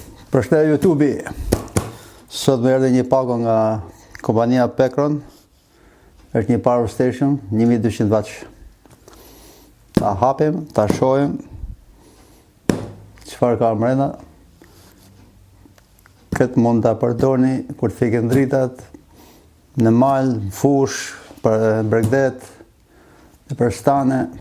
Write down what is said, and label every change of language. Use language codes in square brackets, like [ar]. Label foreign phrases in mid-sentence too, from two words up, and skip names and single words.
[sq] Përshëndetje YouTube. Sot më erdhi një pago nga kompania Pekron. Është një [en] power station [sq] 1200 watt. Ta hapim, ta shohim çfarë ka brenda. Këtë mund ta përdorni kur të fiken dritat, në mal, fush, për bregdet, për stane.